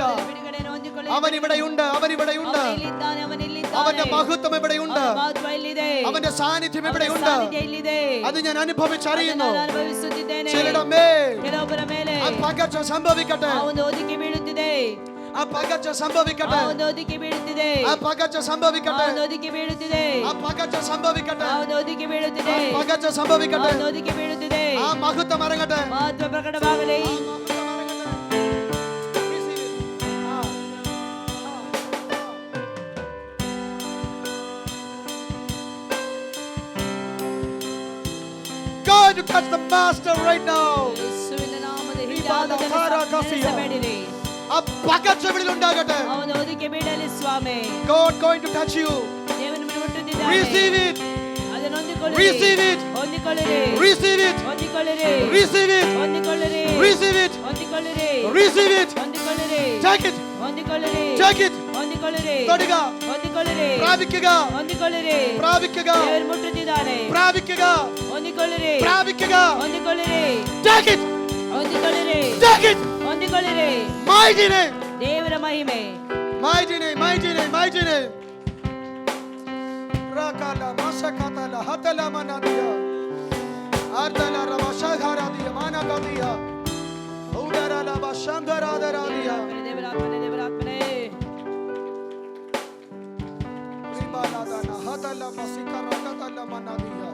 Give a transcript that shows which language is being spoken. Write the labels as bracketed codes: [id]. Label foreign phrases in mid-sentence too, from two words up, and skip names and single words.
[kn] ಬಿಡುಗಡೆಯನ್ನು ಹೊಂದಿಕೊಳ್ಳಿ [ml] അവൻ ഇവിടെയുണ്ട് അവൻ ഇവിടെയുണ്ട് [kn] ಇಲ್ಲಿದ್ದಾನೆ ಅವನಿಲ್ಲಿದ್ದಾನೆ [ml] അവന്റെ മഹത്വം ഇവിടെയുണ്ട് [kn] ಮಹತ್ವ ಇಲ್ಲಿದೆ [ml] അവന്റെ സാന്നിധ്യം ഇവിടെയുണ്ട് [kn] ಸಾನ್ನಿಧ್ಯ ಇಲ್ಲಿದೆ [ml] അത് ഞാൻ അനുഭവിച്ചറിയുന്നു [kn] ನಾನು ಅನುಭವಿಸುತ್ತಿದ್ದೇನೆ [ml] ചിലരുടെ മേൽ [kn] ಕೆಲವೊಬ್ಬರ ಮೇಲೆ [ml] ആ പകർച്ച സംഭവിക്കട്ടെ [kn] ಆ ಒಂದು ಒದಿಕೆ ಬೀಳುತ್ತಿದೆ [ml] ആ പകർച്ച സംഭവിക്കട്ടെ [kn] ಆ ಒಂದು ಒದಿಕೆ ಬೀಳುತ್ತಿದೆ [ml] ആ പകർച്ച [kn] ಆ [ml] സംഭവിക്കട്ടെ [kn] ಒಂದು ಒದಿಕೆ ಬೀಳುತ್ತಿದೆ [ml] ആ പകർച്ച സംഭവിക്കട്ടെ [kn] ಆ ಒಂದು ಒದಿಕೆ ಬೀಳುತ್ತಿದೆ [ml] ആ പകർച്ച [kn] ಆ [ml] സംഭവിക്കട്ടെ [kn] ಒಂದು ಒದಿಕೆ ಬೀಳುತ್ತಿದೆ [ml] ആ മഹത്വം ഇറങ്ങട്ടെ [kn] ಮಹತ್ವ ಪ್ರಕಟವಾಗಲಿ [ml] ആ മഹത്വം ഇറങ്ങട്ടെ. [en] Receive it. ആ. God, you touch the master right now. [kn] ಯೇಸುವಿನ ನಾಮದಲ್ಲಿ ವಿಭಾಗ ಧಾರ ಕಸಿಯ. ನೆಲೆಸಬೇಡಿರಿ. [ml] ആ പകർച്ച ഇവിടിൽ ഉണ്ടാകട്ടെ. [kn] ಆ ಒಂದು ಒದಿಕೆ ಬೀಳಲಿ ಸ್ವಾಮಿ [en] God going to touch you. [kn] ದೇವನು ಮುಟ್ಟುತ್ತಿದ್ದಾನೆ. [en] Receive it. [kn] ಅದನ್ನು ಹೊಂದಿಕೊಳ್ಳಿರಿ. [en] Receive it. [kn] ಹೊಂದಿಕೊಳ್ಳಿರಿ. [en] Receive it. [kn] ಹೊಂದಿಕೊಳ್ಳಿರಿ. [en] Receive it. [kn] ಹೊಂದಿಕೊಳ್ಳಿರಿ. [en] Receive it. [kn] ಹೊಂದಿಕೊಳ್ಳಿರಿ. [en] Receive it. [kn] ಹೊಂದಿಕೊಳ್ಳಿರಿ. [en] Take it. [kn] ಹೊಂದಿಕೊಳ್ಳಿರಿ. [en] Take it. [kn] ಹೊಂದಿಕೊಳ್ಳಿರಿ. [ml] തൊടുക. [kn] ಹೊಂದಿಕೊಳ್ಳಿರಿ. [ml] പ്രാപിക്കുക. [kn] ಹೊಂದಿಕೊಳ್ಳಿರಿ. [ml] പ്രാപിക്കുക. [kn] ದೇವರು ಮುಟ್ಟುತ್ತಿದ್ದಾನೆ. [ml] പ്രാപിക്കുക. [kn] ಹೊಂದಿಕೊಳ್ಳಿರಿ. [ml] പ്രാപിക്കുക. [kn] ಹೊಂದಿಕೊಳ್ಳಿರಿ. [en] Take it. [kn] ಹೊಂದಿಕೊಳ್ಳಿರಿ. [en] Take it. [kn] ಹೊಂದಿಕೊಳ್ಳಿರಿ. [en] Mighty name. [kn] ದೇವರ ಮಹಿಮೆ. [en] Mighty name. Mighty name. Mighty name. Rakala masakatala hatala manadiya. Ardala rabashagharadiya managadiya. Udarala bashangaradariya. [kn] ದೇವರಾತ್ಮನೇ ದೇವರಾತ್ಮನೇ Ribaladana hatala masikaratala manadiya.